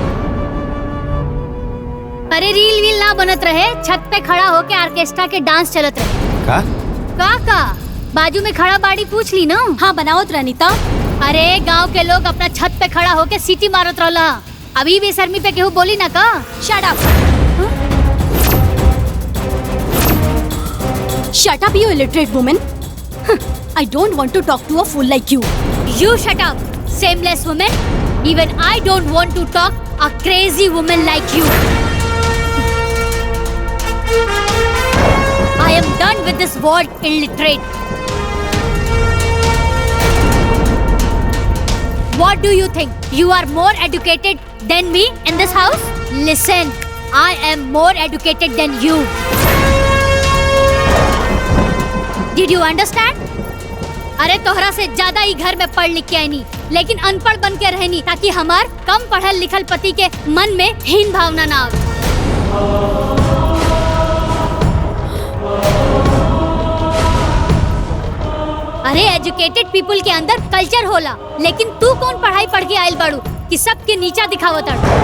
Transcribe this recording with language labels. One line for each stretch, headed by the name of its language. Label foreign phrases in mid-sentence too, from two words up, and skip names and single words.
Bhojpuri: अरे रील वील ना बनत रहे, छत पे खड़ा होके ऑर्केस्ट्रा के डांस चलत रहे। का? बाजू में खड़ा बाड़ी पूछ ली ना। हाँ बनाओ रानीता। अरे गांव के लोग अपना छत पे खड़ा होके सीटी मारत रहला। अभी भी शर्मी पे केहू बोली ना का।
English: Shut up. Shut up you illiterate woman. I don't want to talk to a fool like you. You shut up, shameless woman. Even I don't want to talk a crazy woman like you. I am done with this word illiterate. What do you think? You are more educated than me in this house? Listen, I am more educated than you. Did you understand?
Bhojpuri: अरे तोहरा से ज्यादा ही घर में पढ़ लिख के आई नी, लेकिन अनपढ़ बन के रहनी ताकि हमार कम पढ़ल लिखल पति के मन में हीन भावना ना आवे। अरे
English: educated people
Bhojpuri: के अंदर कल्चर होला, लेकिन तू कौन पढ़ाई पढ़ के आयल बाड़ू कि सबके नीचा दिखावत अड़।